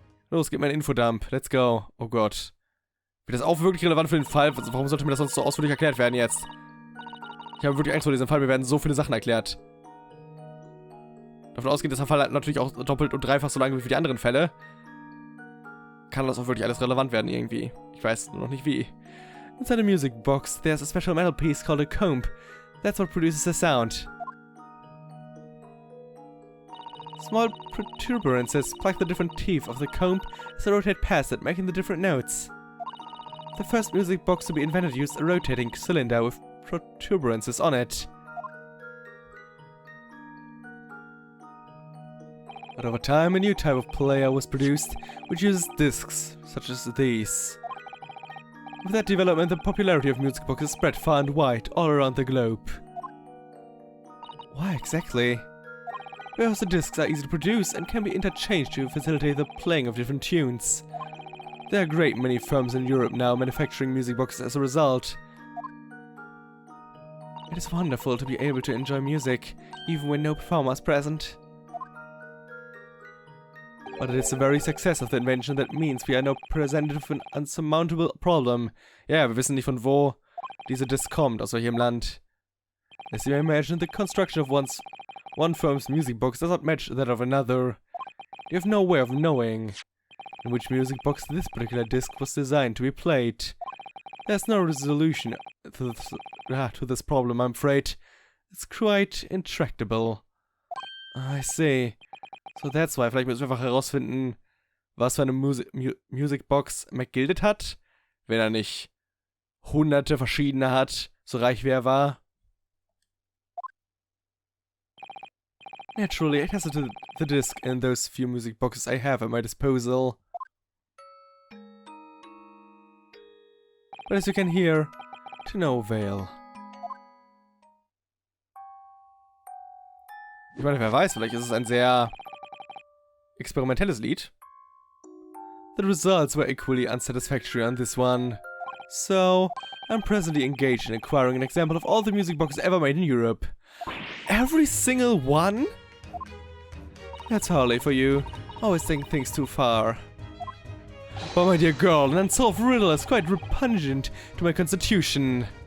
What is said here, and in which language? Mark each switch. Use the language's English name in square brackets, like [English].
[German] Los, gib mir einen Infodump. [English] Let's go. [German] Oh Gott. Wird das auch wirklich relevant für den Fall? Warum sollte mir das sonst so ausführlich erklärt werden jetzt? Ich habe wirklich Angst vor diesem Fall. Mir werden so viele Sachen erklärt. Davon ausgehend, dass der Fall natürlich auch doppelt und dreifach so lang wie für die anderen Fälle. kann das auch wirklich alles relevant werden irgendwie. Ich weiß nur noch nicht wie. [English] Inside the music box, there's a special metal piece called a comb. That's what produces the sound. Small protuberances plug the different teeth of the comb as they rotate past it, making the different notes. The first music box to be invented used a rotating cylinder with protuberances on it. But over time, a new type of player was produced, which uses discs, such as these. With that development, the popularity of music boxes spread far and wide, all around the globe. Why exactly? Because the discs are easy to produce and can be interchanged to facilitate the playing of different tunes. There are a great many firms in Europe now manufacturing music boxes as a result. It is wonderful to be able to enjoy music, even when no performer is present. But it is the very success of the invention that means we are now presented with an unsurmountable problem. [German] Ja, wir wissen nicht von wo diese Disc kommt, aus welchem Land. [English] As you may imagine, the construction of one firm's music box does not match that of another. You have no way of knowing in which music box this particular disc was designed to be played. There's no resolution to this problem, I'm afraid. It's quite intractable. I see. So that's why. [German] Vielleicht müssen wir einfach herausfinden, was für eine Music Box McGilded hat. Wenn er nicht hunderte verschiedene hat, so reich wie er war. [English] Naturally, it has the disc in those few music boxes I have at my disposal. But as you can hear, to no avail. [German] Ich meine, wer weiß, vielleicht ist es ein sehr experimentelles Lied. [English] The results were equally unsatisfactory on this one. So, I'm presently engaged in acquiring an example of all the music boxes ever made in Europe. Every single one? That's hardly for you. Always taking things too far. But my dear girl, an unsolved riddle is quite repugnant to my constitution.